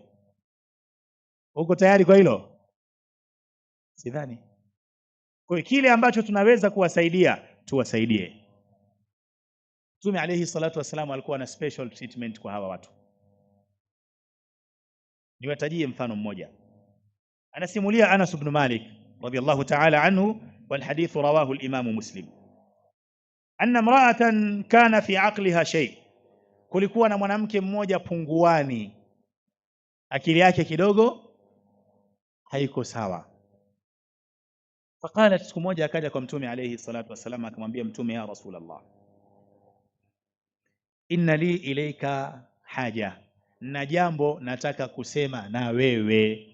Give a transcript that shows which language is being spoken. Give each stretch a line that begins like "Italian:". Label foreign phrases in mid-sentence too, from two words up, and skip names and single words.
Swahili: Uko tayari kwa hilo? Sidhani. Kwa hiyo kile ambacho tunaweza kuwasaidia tuwasaidie. Mtume
Arabic: عليه الصلاة والسلام
Swahili: alikuwa na
English: special treatment
Swahili: kwa hawa watu. Niwatajie mfano mmoja.
Arabic: Anasimulia Anas ibn Malik رضي الله تعالى عنه والحديث رواه الإمام مسلم. أن امرأة كان في عقلها شيء.
Swahili: Kulikuwa na mwanamke mmoja punguani, akili yake kidogo haiko sawa. Faqalat, siku moja akaja kwa Mtume
Arabic: عليه الصلاة والسلام
Swahili: akamwambia Mtume,
Arabic: يا رسول الله إن لي إليك حاجة,
Swahili: na jambo nataka kusema na wewe.